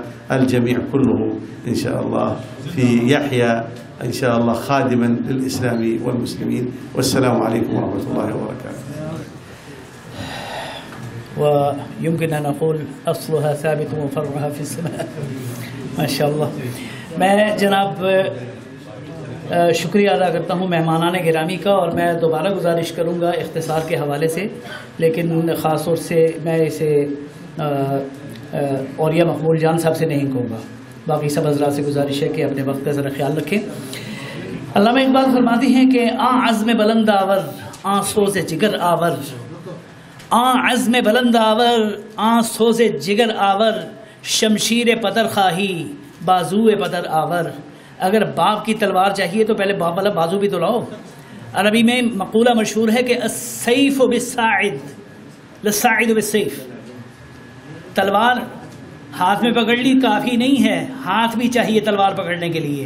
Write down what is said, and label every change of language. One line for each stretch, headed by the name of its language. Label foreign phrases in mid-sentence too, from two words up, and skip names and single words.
Arabic: الجميع كله إن شاء الله في يحيى إن شاء الله خادما للإسلام والمسلمين. والسلام عليكم ورحمة الله وبركاته. ويمكن أن أقول أصلها ثابت وفرعها في السماء. ما شاء الله.
Urdu: میں جناب شکریہ ادا کرتا ہوں مہمانان گرامی کا، اور میں دوبارہ گزارش کروں گا اختصار کے حوالے سے، لیکن خاص طور سے میں اسے اوریہ مقبول جان صاحب سے نہیں کہوں گا، باقی سب حضرات سے گزارش ہے کہ اپنے وقت کا ذرا خیال رکھیں۔ علامہ اقبال فرماتے ہیں کہ
Persian: عزم بلند آور سوز جگر آور، عزم بلند آور سوز جگر آور، شمشیر پدر خواہی بازو بدر آور۔
Urdu: اگر باپ کی تلوار چاہیے تو پہلے باپ والا بازو بھی تو لاؤ۔ عربی میں مقولہ مشہور ہے کہ
Arabic: السیف بالساعد للساعد بالسیف،
Urdu: تلوار ہاتھ میں پکڑ لی کافی نہیں ہے، ہاتھ بھی چاہیے تلوار پکڑنے کے لیے۔